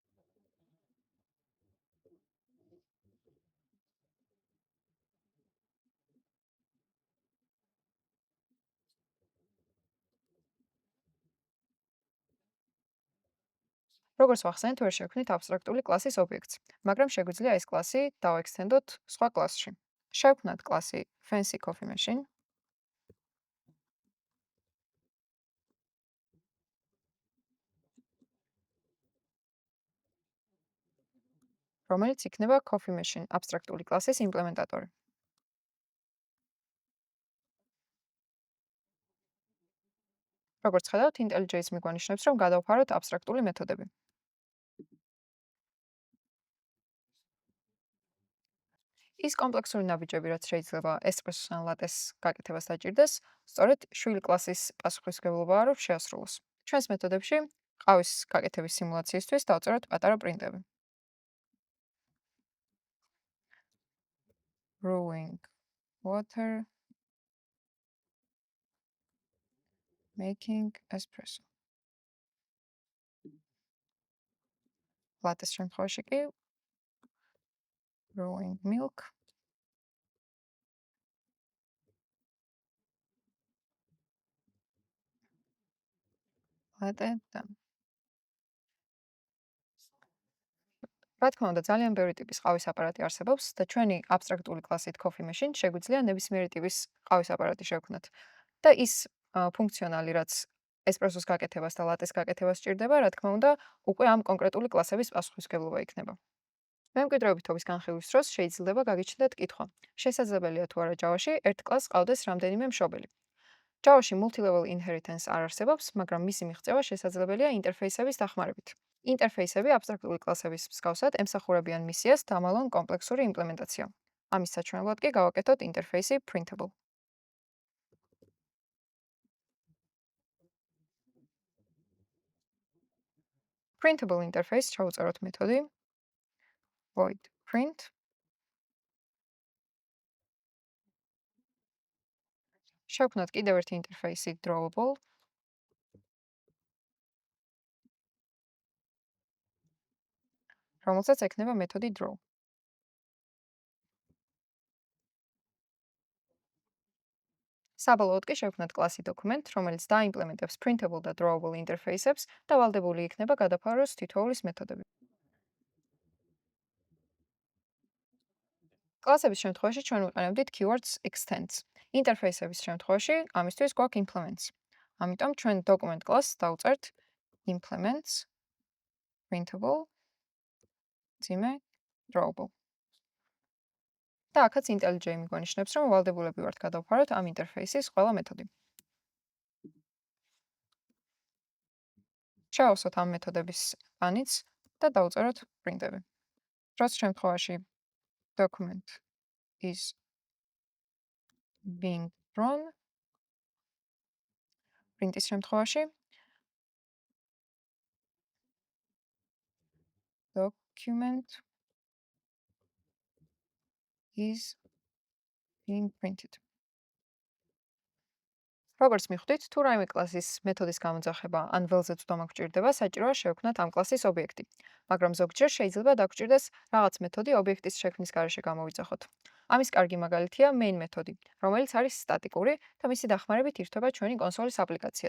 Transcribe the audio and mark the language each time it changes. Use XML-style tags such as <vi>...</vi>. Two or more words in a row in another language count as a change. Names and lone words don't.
<ka>როგორც ვახსენეთ, ვერ შევქმნით აბსტრაქტული კლასის ობიექტს, მაგრამ შეგვიძლია ეს კლასი დავაექსტენდოთ სხვა კლასში. შევქმნათ კლასი</ka> <en>fancy coffee machine,</en> <ka>რომელიც იქნება</ka> <en>coffee machine</en> <ka>აბსტრაქტული კლასის იმპლემენტატორი. როგორც ხედავთ, IntelliJ-ს მიგვანიშნებს, რომ გადავფაროთ აბსტრაქტული მეთოდები. ის კომპლექსური ნაბიჯები, რაც შეიძლება ესპრესოს ან ლატეს გაკეთებას დაჭირდეს, სწორედ შვილი კლასის პასუხისმგებლობაა, რომ შეასრულოს. ჩვენს მეთოდებში ყავის გაკეთების სიმულაციისთვის დავწეროთ პატარა პრინტები.</ka> <en>Brewing water, making espresso.</en> <ka>ლატეს შემთხვევაში კი</ka> <en>brewing milk, latte done.</en> <ka>რა თქმა უნდა, ძალიან ბევრი ტიპის ყავის აპარატი არსებობს და ჩვენი აბსტრაქტული კლასით</ka> <en>coffee machine</en> <ka>შეგვიძლია ნებისმიერი ტიპის ყავის აპარატი შევქმნათ. და ის ფუნქციონალი, რაც ესპრესოს გაკეთებას და ლატეს გაკეთებას სჭირდება, რა თქმა უნდა, უკვე ამ კონკრეტული კლასების პასუხისმგებლობა იქნება. მემკვიდრეობითობის განხილვის დროს შეიძლება გაგიჩნდეთ კითხვა. შესაძლებელია თუ არა Java-ში ერთ კლასს ყავდეს რამდენიმე მშობელი. Java-ში</ka> <en>multi-level inheritance</en> <ka>არ არსებობს, მაგრამ მისი მიღწევა შესაძლებელია ინტერფეისების დახმარებით. ინტერფეისები აბსტრაქტული კლასების მსგავსად ემსახურებიან მისიას დამალონ კომპლექსური იმპლემენტაცია. ამის საჩვენებლად კი გავაკეთოთ ინტერფეისი printable.</ka> <en>Printable interface</en> <ka>ჩავუწეროთ მეთოდი</ka> <en>void print.</en> <ka>შევქმნათ კიდევ ერთი ინტერფეისი drawable. რომელსაც ექნება მეთოდი draw. საბოლოოდ კი შევქმნათ კლასი document, რომელიც დაიმპლემენტებს printable და drawable ინტერფეისებს და ვალდებული იქნება გადაფაროს თითოეულის მეთოდები. კლასების შემთხვევაში ჩვენ ვიყენებდით</ka> <en>keywords extends.</en> <ka>ინტერფეისების შემთხვევაში ამისთვის გვაქვს implements. ამიტომ ჩვენ</ka> <en>document class</en> <ka>დავწერთ</ka> <en>implements printable</en> <ka>ძიმე drawable. და აქაც IntelliJ მიგვანიშნებს, რომ ვალდებულები ვართ გადავფაროთ ამ ინტერფეისის ყველა მეთოდი. შევავსოთ ამ მეთოდების პანიც და დავწეროთ პრინტები. დროს შემთხვევაში</ka> <en>document is being drawn.</en> <ka>პრინტის შემთხვევაში</ka> <en>document is being printed.</en> <ka>როგორც მიხვდით, თუ რაიმე კლასის მეთოდის გამოძახება ან ველზე ცდომა გვჭირდება, საჭიროა შევქმნათ ამ კლასის ობიექტი, მაგრამ ზოგჯერ შეიძლება დაგვჭირდეს რაღაც მეთოდი ობიექტის შექმნის გარეშე გამოვიძახოთ. ამის კარგი მაგალითია main მეთოდი, რომელიც არის სტატიკური და მისი დახმარებით ირთვება ჩვენი კონსოლის აპლიკაციაც.</ka>